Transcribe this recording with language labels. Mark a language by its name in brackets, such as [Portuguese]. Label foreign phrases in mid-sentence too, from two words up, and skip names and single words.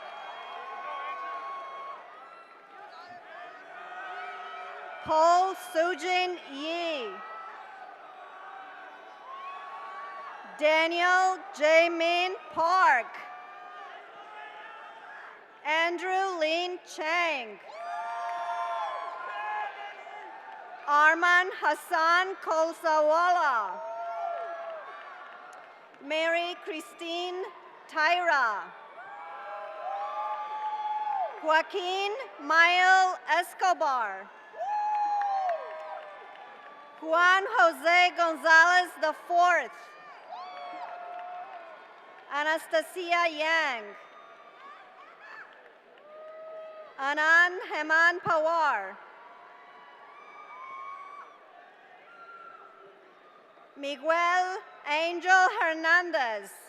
[English] Paul Sujin Yi. Daniel Jamin Park. Andrew Lin Chang. Arman Hassan Kolsawala. Mary Christine Tyra. Joaquin Mael Escobar. Juan Jose Gonzalez IV. Anastasia Yang. Anand Heman Pawar. Miguel Angel Hernandez.